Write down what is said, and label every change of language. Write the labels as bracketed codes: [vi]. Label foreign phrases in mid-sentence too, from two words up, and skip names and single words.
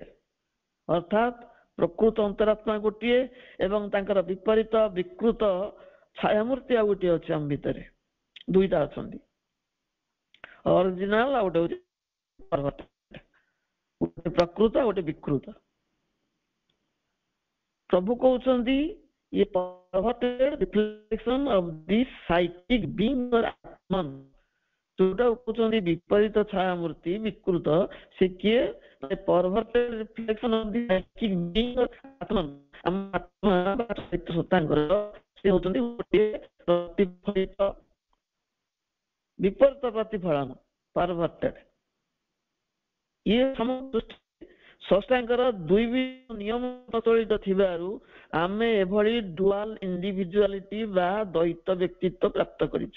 [or] ଅର୍ଥାତ ପ୍ରକୃତ ଅନ୍ତରାତ୍ମା ଗୋଟିଏ ଏବଂ ତାଙ୍କର ବିପରୀତ ବିକୃତ ଛାୟାମୂର୍ତ୍ତି ଆଉ ଗୋଟିଏ ଅଛି। ଆମ ଭିତରେ ଦୁଇଟା ଅଛନ୍ତି, ଅରିଜିନାଲ ଆଉ ଗୋଟେ ହଉଛି ପରଭର୍ଟେଡ, ଗୋଟେ ପ୍ରକୃତ ଆଉ ଗୋଟେ ବିକୃତ। ପ୍ରଭୁ କହୁଛନ୍ତି, [en] ये perverted reflection of this psychic being or Atman, [or] ଯୋଉଟା କହୁଛନ୍ତି ବିପରୀତ ଛାୟାମୂର୍ତ୍ତି, ବିକୃତ, ସେ କିଏ? [en] perverted reflection of the psychic being or Atman, [or] ଆମ ଆତ୍ମା ବା ଚୈତନ୍ୟ ସତ୍ତାଙ୍କର ସେ ହଉଛନ୍ତି ଗୋଟିଏ ପ୍ରତିଫଳିତ, ବିପରୀତ ପ୍ରତିଫଳନ, perverted। ଇଏ ସମସ୍ତ ସ୍ରଷ୍ଟାଙ୍କର ଦୁଇବିଧ ନିୟମ ପ୍ରଚଳିତ ଥିବାରୁ ଆମେ ଏଭଳି [en] dual individuality [or] ବା ଦ୍ୱୈତ ବ୍ୟକ୍ତିତ୍ୱ ପ୍ରାପ୍ତ କରିଛୁ।